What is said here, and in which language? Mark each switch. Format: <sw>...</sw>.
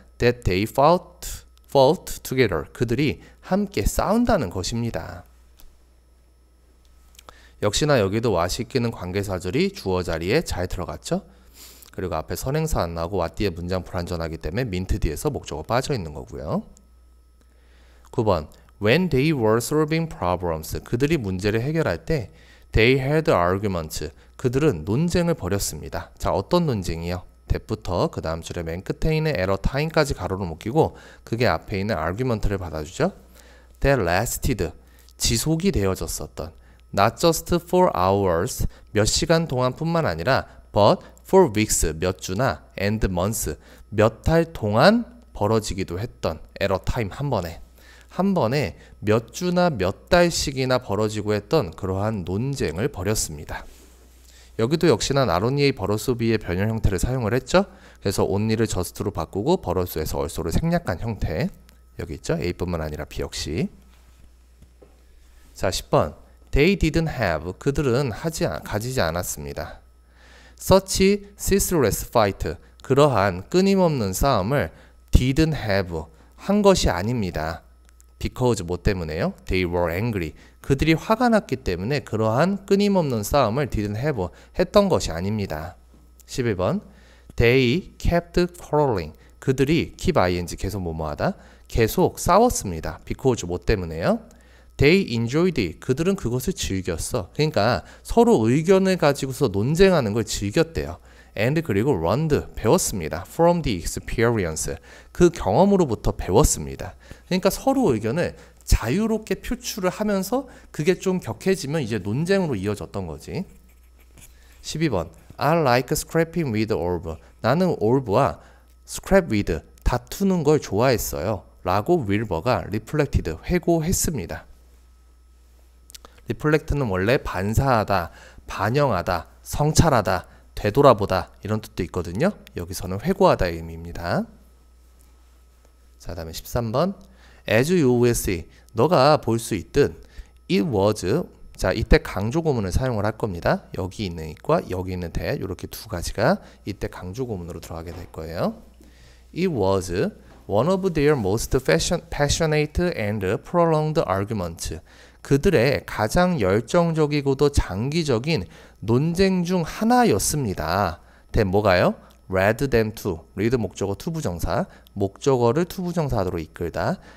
<en>That they fought together,</en> <ko>그들이 함께 싸운다는 것입니다. 역시나 여기도 what이 끼는 관계사절이 주어 자리에 잘 들어갔죠? 그리고 앞에 선행사 안 나오고 what 뒤에 문장 불완전하기 때문에 meant 뒤에서 목적어 빠져 있는 거고요.</ko> <en>9번 When they were solving problems,</en> <ko>그들이 문제를 해결할 때</ko> <en>They had arguments.</en> <ko>그들은 논쟁을 벌였습니다. 자, 어떤 논쟁이요? that부터 그 다음 줄에 맨 끝에 있는</ko> <en>at a time</en> <ko>까지 가로를 묶이고 그게 앞에 있는 argument를 받아주죠.</ko> <en>That lasted.</en> <ko>지속이 되어졌었던.</ko> <en>Not just for hours.</en> <ko>몇 시간 동안 뿐만 아니라</ko> <en>but for weeks.</en> <ko>몇 주나</ko> <en>and months.</en> <ko>몇 달 동안 벌어지기도 했던</ko> <en>at a time</en> <ko>한 번에 몇 주나 몇 달씩이나 벌어지고 했던 그러한 논쟁을 벌였습니다. 여기도 역시나 not only의 버러스비의 변형 형태를 사용을 했죠. 그래서 only를 just로 바꾸고 버러스에서 also를 생략한 형태. 여기 있죠. A뿐만 아니라 B 역시.</ko> <en>자 10번 They didn't have.</en> <ko>그들은 가지지 않았습니다.</ko> <en>Such ceaseless fight.</en> <ko>그러한 끊임없는 싸움을</ko> <en>didn't have.</en> <ko>한 것이 아닙니다.</ko> <en>Because</en> <ko>뭐 때문에요?</ko> <en>They were angry.</en> <ko>그들이 화가 났기 때문에 그러한 끊임없는 싸움을</ko> <en>didn't have</en> <ko>했던 것이 아닙니다.</ko> <en>11번 They kept quarreling.</en> <ko>그들이 keep ing 계속 뭐뭐하다. 계속 싸웠습니다.</ko> <en>Because</en> <ko>뭐 때문에요?</ko> <en>They enjoyed it.</en> <ko>그들은 그것을 즐겼어. 그러니까 서로 의견을 가지고서 논쟁하는 걸 즐겼대요.</ko> <en>And</en> <ko>그리고</ko> <en>learned</en> <ko>배웠습니다.</ko> <en>From the experience</en> <ko>그 경험으로부터 배웠습니다. 그러니까 서로 의견을 자유롭게 표출을 하면서 그게 좀 격해지면 이제 논쟁으로 이어졌던 거지.</ko> <en>12번 I like scrapping with Orb.</en> <ko>나는 올브와</ko> <en>scrap with</en> <ko>다투는 걸 좋아했어요. 라고 윌버가</ko> <en>reflected</en> <ko>회고했습니다. reflect는 원래 반사하다, 반영하다, 성찰하다, 되돌아보다 이런 뜻도 있거든요. 여기서는 회고하다의 의미입니다. 자, 다음에 13번</ko> <en>as you will see.</en> <ko>너가 볼 수 있듯</ko> <en>it was.</en> <ko>자, 이때 강조 고문을 사용을 할 겁니다. 여기 있는 it과 여기 있는 that 이렇게 두 가지가 이때 강조 고문으로 들어가게 될 거예요.</ko> <en>It was one of their most passionate and prolonged arguments.</en> <ko>그들의 가장 열정적이고도 장기적인 논쟁 중 하나였습니다.</ko> <en>that</en> <ko>뭐가요?</ko> <en>rather than to.</en> <ko>read 목적어 투부정사. 목적어를 투부정사로 이끌다.</ko>